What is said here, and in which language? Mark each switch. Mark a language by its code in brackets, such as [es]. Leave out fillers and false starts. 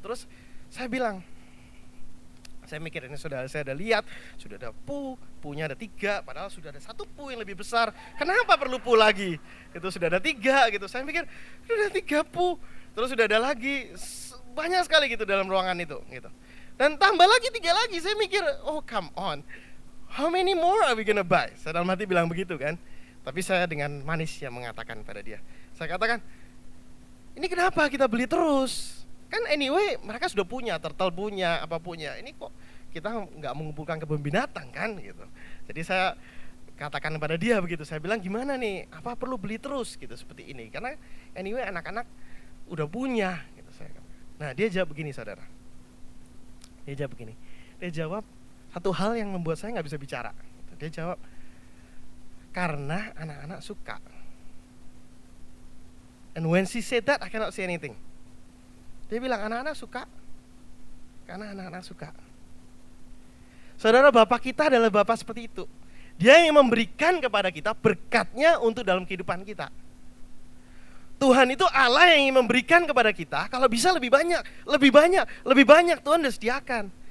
[id] Terus saya bilang, saya mikir ini saya ada lihat, sudah ada punya ada 3, padahal sudah ada 1 yang lebih besar. Kenapa perlu lagi? Itu sudah ada 3 gitu. Saya mikir sudah ada 3 terus sudah ada lagi banyak sekali gitu dalam ruangan itu gitu. Dan tambah lagi 3 lagi. Saya mikir, [en] oh come on, how many more are we gonna buy? [id] Saya dalam hati bilang begitu kan. Tapi saya dengan manis yang mengatakan pada dia. Saya katakan, ini kenapa kita beli terus? Kan anyway mereka sudah punya, turtle punya, apa punya. Ini kok kita nggak mengumpulkan kebun binatang kan gitu. Jadi saya katakan pada dia begitu. Saya bilang gimana nih, apa perlu beli terus gitu seperti ini? Karena anyway anak-anak udah punya gitu. Nah dia jawab begini saudara. Dia jawab satu hal yang membuat saya nggak bisa bicara. Dia jawab, karena anak-anak suka. [en] And when she said that I cannot say anything. [id] Dia bilang anak-anak suka, karena anak-anak suka. Saudara, Bapak kita adalah Bapak seperti itu. Dia yang memberikan kepada kita berkatnya untuk dalam kehidupan kita. Tuhan itu Allah yang ingin memberikan kepada kita, kalau bisa lebih banyak Tuhan sudah sediakan.